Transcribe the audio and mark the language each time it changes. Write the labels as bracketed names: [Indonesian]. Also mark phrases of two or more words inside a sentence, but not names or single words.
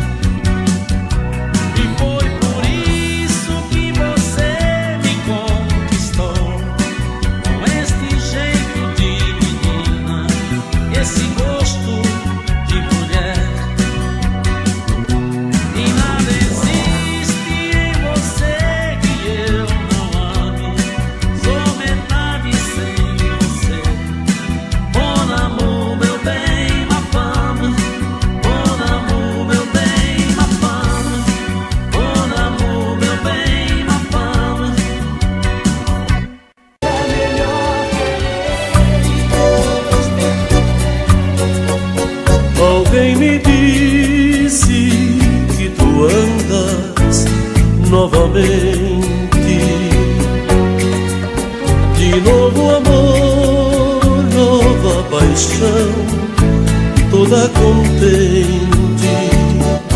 [Portuguese] E foi por isso que você me conquistou, com este jeito de menina, esse gosto de mulher. E nada existe em você que eu não ame, sou metade sem você. [French] Mon amour, [Portuguese] meu bem, [French] ma femme. Mon amour, [Portuguese] meu bem, [French] ma femme. Mon amour, [Portuguese] meu bem, [French] ma femme. [Portuguese] Alguém me disse que tu andas novamente. De novo amor, nova paixão, toda contente.